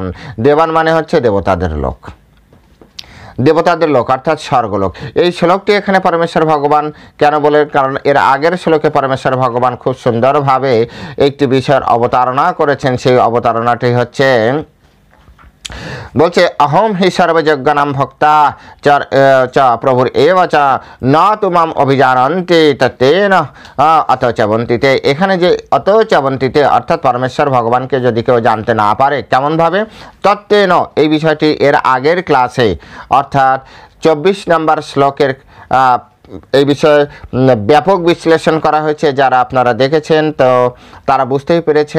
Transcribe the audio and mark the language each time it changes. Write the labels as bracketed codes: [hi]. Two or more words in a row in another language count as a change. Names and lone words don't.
[bn] দেবান মানে হচ্ছে দেবতাদের লোক, দেবতাদের লোক অর্থাৎ স্বর্গলোক। এই শ্লোকটি এখানে পরমেশ্বর ভগবান কেন বলে? কারণ এর আগের শ্লোকে পরমেশ্বর ভগবান খুব সুন্দরভাবে একটি বিষয়ের অবতারণা করেছেন। সেই অবতারণাটি হচ্ছে বলছে [sa] अहम हि सर्वयज्ञानां भक्ता च प्रभुर एव च न तु माम अभिजानन्ति तत्तेन अत च बन्तिते। [bn] এখানে যে [sa] অত চ বন্তিতে [bn] অর্থাৎ পরমেশ্বর ভগবানকে যদি কেউ জানতে না পারে কেমনভাবে, তত্ত্বেন এই বিষয়টি এর আগের ক্লাসে অর্থাৎ 24 নম্বর শ্লোকের এই বিষয়ে ব্যাপক বিশ্লেষণ করা হয়েছে। যারা আপনারা দেখেছেন তো তারা বুঝতেই পেরেছেন।